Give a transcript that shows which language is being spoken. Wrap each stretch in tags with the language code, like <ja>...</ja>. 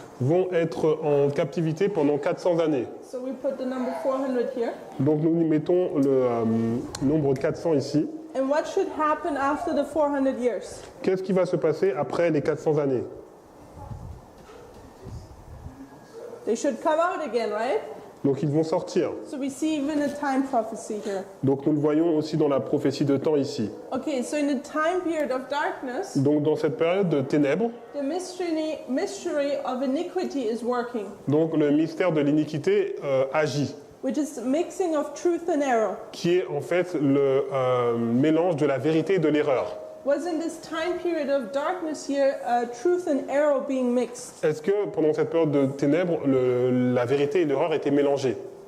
<fr>vont être en captivité pendant 400 années.</fr> <en>So we put the number 400 here.</en> <fr>Donc nous mettons le nombre 400 ici.</fr> <en>And what should happen after the 400 years?</en> <fr>Qu'est-ce qui va se passer après les 400 années?</fr> <en>They should come out again, right?</en> <fr>Donc ils vont sortir.</fr> <en>So we see even a time prophecy here.</en> <fr>Donc nous le voyons aussi dans la prophétie de temps ici.</fr> <en>Okay, so in the time period of darkness,</en> <fr>Donc dans cette période de ténèbres,</fr> <en>the mystery of iniquity is working,</en> <fr>donc le mystère de l'iniquité agit,</fr> <en>which is the mixing of truth and error.</en> <fr>qui est en fait le mélange de la vérité et de l'erreur.</fr> <en>Was in this time period of darkness here, truth and error being mixed?</en> <fr>Est-ce que pendant cette période de ténèbres, la vérité et l'erreur étaient mélangées?</fr>